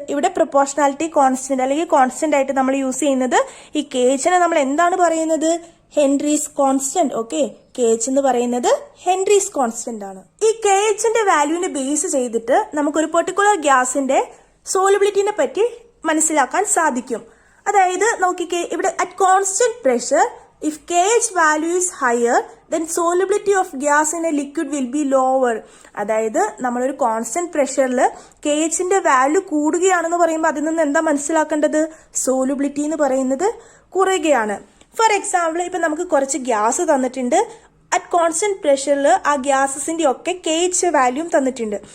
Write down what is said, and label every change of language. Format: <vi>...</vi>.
<ml>ഇവിടെ proportionality constant അല്ലെങ്കിൽ constant ആയിട്ട് നമ്മൾ യൂസ് ചെയ്യുന്നത്. ഈ KHനെ നമ്മൾ എന്താണ് പറയുന്നത്? Henry's constant. ഓക്കെ, KH എന്ന് പറയുന്നത് ഹെൻറീസ് കോൺസ്റ്റന്റ് ആണ്. ഈ KHന്റെ വാല്യൂവിനെ ബേസ് ചെയ്തിട്ട് നമുക്കൊരു പെർട്ടിക്കുലർ ഗ്യാസിന്റെ സോളിബിലിറ്റിനെ പറ്റി മനസ്സിലാക്കാൻ സാധിക്കും. അതായത് നോക്കിക്കേ, ഇവിടെ</ml> <en>At constant pressure if KH value is higher then solubility of gas in a liquid will be lower.</en> <ml>അതായത് നമ്മളൊരു കോൺസ്റ്റന്റ് പ്രഷറിൽ KHന്റെ വാല്യൂ കൂടുകയാണെന്ന് പറയുമ്പോൾ അതിൽ നിന്ന് എന്താ മനസ്സിലാക്കേണ്ടത്? സോലിബിലിറ്റി എന്ന് പറയുന്നത് കുറയുകയാണ്. ഫോർ എക്സാമ്പിൾ, ഇപ്പൊ നമുക്ക് കുറച്ച് ഗ്യാസ് തന്നിട്ടുണ്ട്. അറ്റ് കോൺസ്റ്റന്റ് പ്രഷറിൽ ആ ഗ്യാസസിന്റെ ഒക്കെ KH വാല്യൂം തന്നിട്ടുണ്ട്.</ml>